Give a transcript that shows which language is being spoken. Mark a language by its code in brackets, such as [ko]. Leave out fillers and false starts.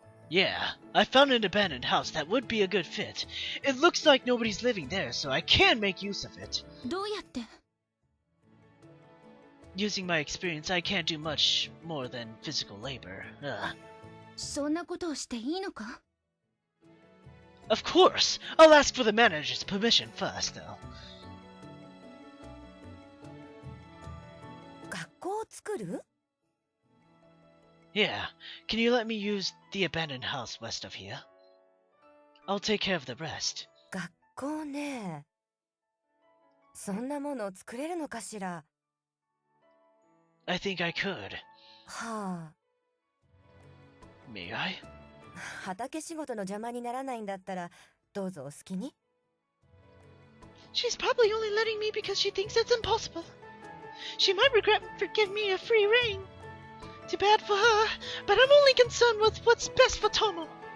[en] Yeah, I found an abandoned house that would be a good fit. It looks like nobody's living there, so I can make use of it. [ja] どうやって？ [en] Using my experience, I can't do much more than physical labor. [ja] そんなことをしていいのか？ [en] Of course! I'll ask for the manager's permission first, though. [ja] 学校を作る？ [en] Yeah, can you let me use the abandoned house west of here? I'll take care of the rest. [ja] 学校ね。そんなもの作れるのかしら。 [en] I think I could. はあ。 May I? [ja] 畑仕事の邪魔にならないんだったらどうぞお好きに。 [en] She's probably only letting me because she thinks it's impossible. She might regret for giving me a free rein. Too bad for her, but I'm only concerned with what's best for Tomo.